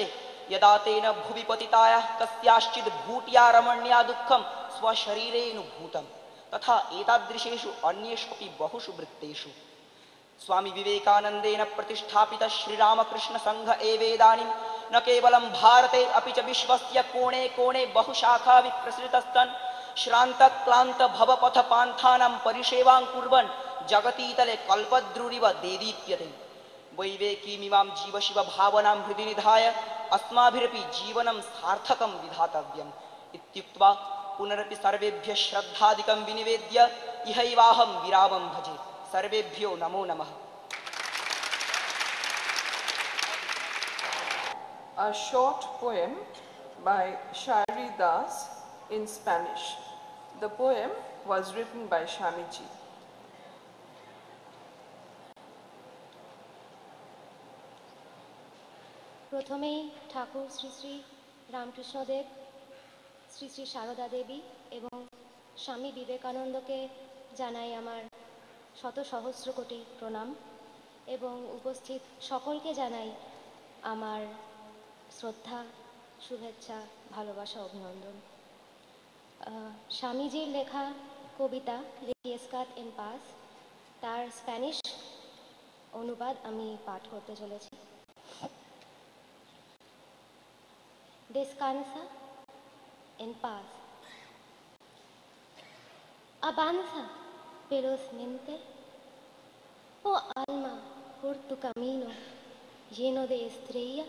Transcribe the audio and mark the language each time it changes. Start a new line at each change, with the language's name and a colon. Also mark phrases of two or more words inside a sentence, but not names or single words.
Sanskrit: यदा तेन भुवि पतितायाः कस्याश्चित् भूट्या रमण्या दुःखं स्वशरीरेऽनुभूतं, तथा एतादृशेषु अन्येष्वपि बहुषु वृत्तेषु स्वामी विवेकानंदेन प्रतिष्ठापित श्रीरामकृष्ण संघ एवेदानीं न केवलं भारते अपि च विश्वस्य कोणे कोणे बहुशाखा विप्रसृतस्तन् श्रान्तक्लान्त भवपथपान्थानां परिसेवां कुर्वन् जगतीतले कल्पद्रुरिव देदीप्यते। वैवेकीमिमां जीवशिवभावनां हृदि निधाय अस्माभिरपि जीवनं सार्थकं विधातव्यम् इत्युक्त्वा पुनरपि सर्वेभ्यः श्रद्धादिकं विनिवेद्य इहैवाहं विरामं भजे। सर्वेभ्यो नमो नमः।
English: A short poem by Shari Das in Spanish. The poem was written by Swamiji.
Bangla: প্রথমেই ঠাকুর শ্রী শ্রী রামকৃষ্ণদেব, শ্রী শ্রী সারদা দেবী এবং স্বামী বিবেকানন্দকে জানাই আমার শত সহস্র কোটি প্রণাম এবং উপস্থিত সকলকে জানাই আমার শ্রদ্ধা, শুভেচ্ছা, ভালোবাসা, অভিনন্দন। স্বামীজির লেখা কবিতা
Latin: requiescat in pace,
Bangla: তার স্প্যানিশ অনুবাদ আমি পাঠ করতে চলেছি।
Spanish: Descansa en paz. Avanza velozmente, oh alma, por tu camino lleno de estrellas.